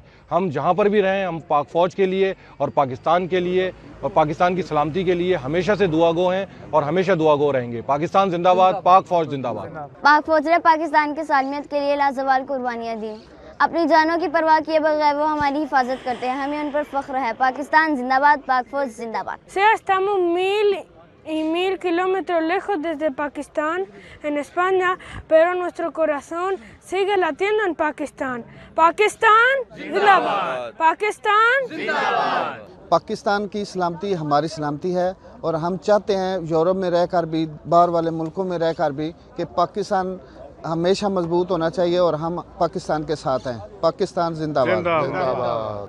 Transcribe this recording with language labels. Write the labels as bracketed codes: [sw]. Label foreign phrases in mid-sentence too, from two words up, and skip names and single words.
[ur] ہم جہاں پر بھی رہیں، ہم پاک فوج کے لیے اور پاکستان کے لیے اور پاکستان کی سلامتی کے لیے ہمیشہ سے دعاگو ہیں اور ہمیشہ دعاگو رہیں گے. پاکستان زندہ باد، پاک فوج زندہ باد. پاک فوج نے پاکستان کی سالمیت کے لیے لازوال قربانیاں دی، اپنی جانوں کی پرواہ کیے بغیر وہ ہماری حفاظت کرتے ہیں، ہمیں ان پر فخر ہے. پاکستان زندہ باد، پاک فوج زندہ باد. [es] Estamos 1000 kilómetros lejos desde Pakistán, en España, pero nuestro corazón sigue latiendo en Pakistán. [ur] Pakistán زندہ باد، پاکستان زندہ باد. پاکستان کی سلامتی ہماری سلامتی ہے، اور ہم چاہتے ہیں یورپ میں رہ کر بھی، باہر والے ملکوں میں رہ کر بھی، کہ پاکستان ہمیشہ مضبوط ہونا چاہیے، اور ہم پاکستان کے ساتھ ہیں. پاکستان زندہ باد.